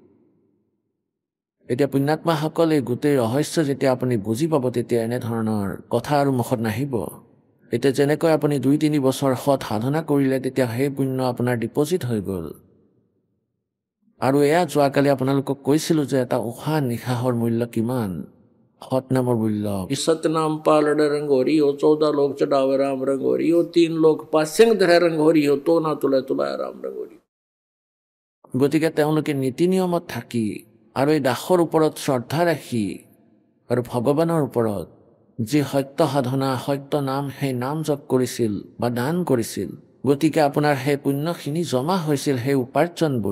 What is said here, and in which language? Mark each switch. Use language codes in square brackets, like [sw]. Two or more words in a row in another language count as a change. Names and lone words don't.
[as] এতিয়া পুণ্যাত্মাসকল, এই গোটেই ৰহস্য যেতিয়া আপুনি বুজি পাব, তেতিয়া এনেধৰণৰ কথা আৰু মুখত নাহিব। এতিয়া যেনেকৈ আপুনি 2 3 বছৰ সৎ সাধনা কৰিলে, তেতিয়া সেই পুণ্য আপোনাৰ ডিপজিট হৈ গ'ল। আৰু এয়া যোৱাকালি আপোনালোকক কৈছিলোঁ যে এটা উশাহ নিশাহৰ মূল্য কিমান, সৎ নামৰ মূল্য। [hi] सतनाम पालड़ रंग हो रही हो, 14 लोग चढ़ावे राम रंग हो रही हो, 3 लोग पासिंग धरे रंग हो रही हो, तो ना तुलाय राम रंग हो रही। [as] গতিকে তেওঁলোকে নীতি নিয়মত থাকি আৰু এই দাসৰ ওপৰত শ্ৰদ্ধা ৰাখি আৰু ভগৱানৰ ওপৰত যি সত্য সাধনা, সত্য নাম, সেই নাম জপ কৰিছিল বা দান কৰিছিল, গতিকে আপোনাৰ সেই পুণ্যখিনি জমা হৈছিল, সেই উপাৰ্জনবোৰ।